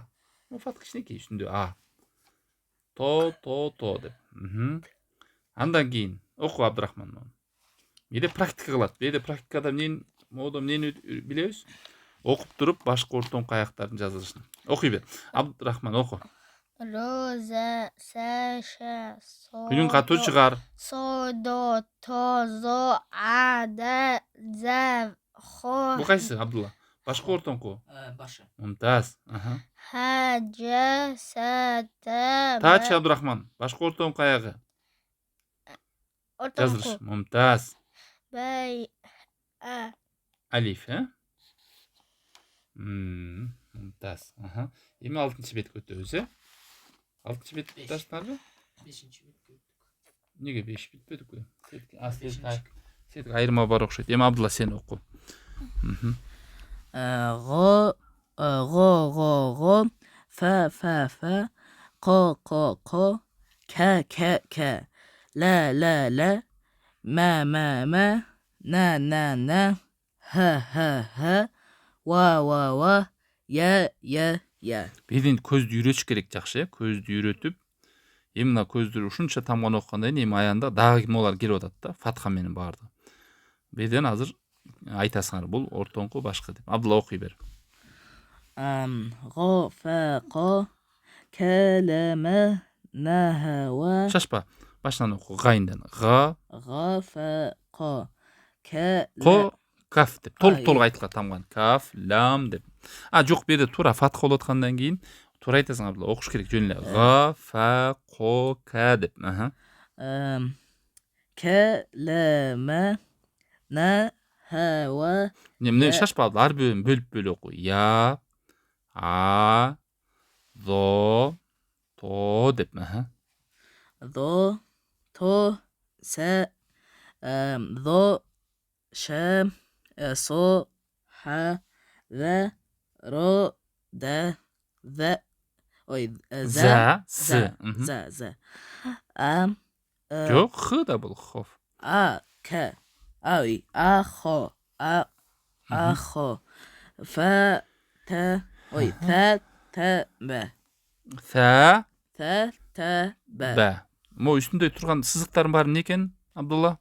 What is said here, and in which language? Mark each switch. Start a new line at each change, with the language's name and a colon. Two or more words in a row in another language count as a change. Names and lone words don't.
Kyrgyz: Фатха кичинекей, үстүндө А. То деп. Андан кийин оку, Абдурахман. Бирде практика кылат. Бирде практикада эмнени билебиз? Окуп туруп башкы, ортоңку, аяктардын жазылышын. Окуй бер. Абдурахман, оку.
Arabic: Ро. За. Ша. Со.
Kyrgyz: Үнүң катуу чыгар.
Arabic: Со. Do. To. Zo. A. Da. За. Хо.
Kyrgyz: Бул кайсы, Абдулла? Башкы, ортоңку? Башы. Мумтаз.
Arabic: Ха. Жа. Са. Та.
Kyrgyz: Тачы, Абдурахман. Башкы, ортоңку, аягы? Жазылыш. Мумтаз. Бай. Алиф, Мумтаз. Эми 6-чы бетке өтөбүз, 6-чы бет таштыңарбы? 5-чи бетке өттүк. Неге 5 бүтпөдүкпү? Сетик айырма бар окшойт. Эми Абдулла, сен оку.
Arabic: Го. Фа. ق ك لا ما نا ха ва я.
Kazakh: Беден көзді үйретіш керек жақсы,
Kyrgyz: көзді үйретіп, мына көзді ушунча тамганы окугандан кийин аянда дагы кимолар келип атат да, фатха менен барды. Беден азыр айтасыңар, бул ортоңку башкы деп. Абдулла окуй бер.
Arabic: غافق كلم نهوى
Kyrgyz: Шашпа. Башынан оку, гайындан. Га,
Arabic: غافق
Kyrgyz: ко, каф деп. Толук Ай. толук айтылат тамган. Каф, лам деп. Жок, беде туура фатха болуп аткандан кийин туура айтасың Абдулла, окуш керек жөн эле. Га, фа, ко, ка деп.
Arabic: كلم نهوى
Kyrgyz: Эмне шашпа Абдулла, ар бирин бөлүп оку. Я, а, зо, то деп.
Arabic: ضو تو س ضو ش صو ح ذ رو د ذ ой За, ز с. ز ам
Kyrgyz: Жок, х да бул, хоф. а к ой ахо ахо ф т ой т б
Arabic: Са, т б ба.
Kyrgyz: Мо үстүндө турган сызыктардын баары эмне экен, Абдулла?